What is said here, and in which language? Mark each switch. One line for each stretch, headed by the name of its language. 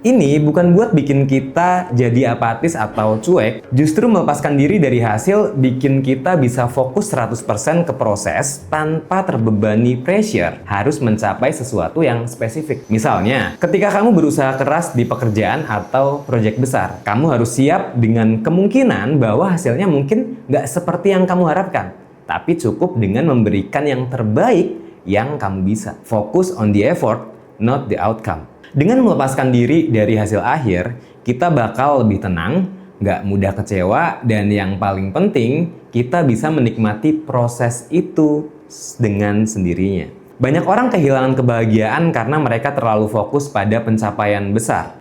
Indonesian: Ini bukan buat bikin kita jadi apatis atau cuek, justru melepaskan diri dari hasil bikin kita bisa fokus 100% ke proses tanpa terbebani pressure harus mencapai sesuatu yang spesifik. Misalnya, ketika kamu berusaha keras di pekerjaan atau proyek besar, kamu harus siap dengan kemungkinan bahwa hasilnya mungkin nggak seperti yang kamu harapkan, tapi cukup dengan memberikan yang terbaik yang kamu bisa.
English: Fokus on the effort, not the outcome.
Indonesian: Dengan melepaskan diri dari hasil akhir, kita bakal lebih tenang, nggak mudah kecewa, dan yang paling penting, kita bisa menikmati proses itu dengan sendirinya. Banyak orang kehilangan kebahagiaan karena mereka terlalu fokus pada pencapaian besar.